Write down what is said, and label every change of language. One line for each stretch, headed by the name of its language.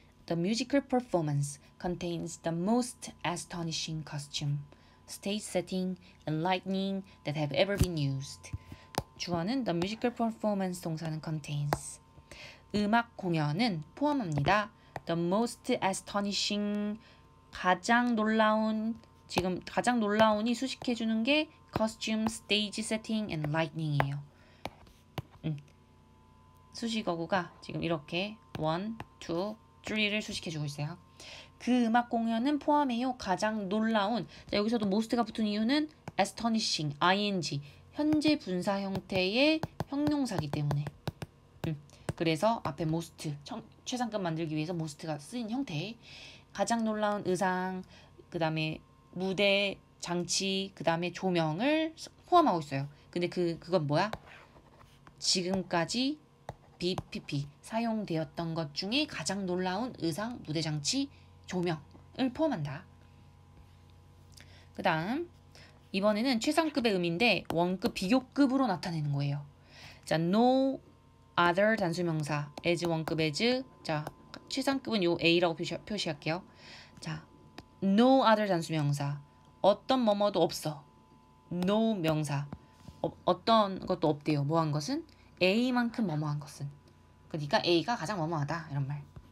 English: The musical performance contains the most astonishing costume, stage setting, and lighting that have ever been used.
Korean: 주어는
English: the musical performance
Korean: 동사는
English: contains.
Korean: 음악 공연은 포함합니다.
English: The most astonishing,
Korean: 가장 놀라운, 지금 가장 놀라운이 수식해주는 게 costume, stage setting, and lighting이에요. 수식어구가 지금 이렇게 1, 2, 3를 수식해주고 있어요. 그 음악 공연은 포함해요. 가장 놀라운. 자, 여기서도 most가 붙은 이유는 astonishing, ing, 현재 분사 형태의 형용사기 때문에. 그래서 앞에 most, 최상급 만들기 위해서 most가 쓰인 형태. 가장 놀라운 의상, 그 다음에 무대, 장치, 그 다음에 조명을 포함하고 있어요. 근데 그건 뭐야? 지금까지 BPP 사용되었던 것 중에 가장 놀라운 의상, 무대 장치, 조명을 포함한다. 그 다음 이번에는 최상급의 의미인데 원급, 비교급으로 나타내는 거예요. 자, no other 단수명사 as 원급 as. 자, 최상급은 요 A라고 표시할게요. 자, no other 단수명사 어떤 뭐뭐도 없어. no 명사 어떤 것도 없대요. 뭐한 것은? A만큼 뭐뭐한 것은. 그러니까 A가 가장 뭐뭐하다 이런 말.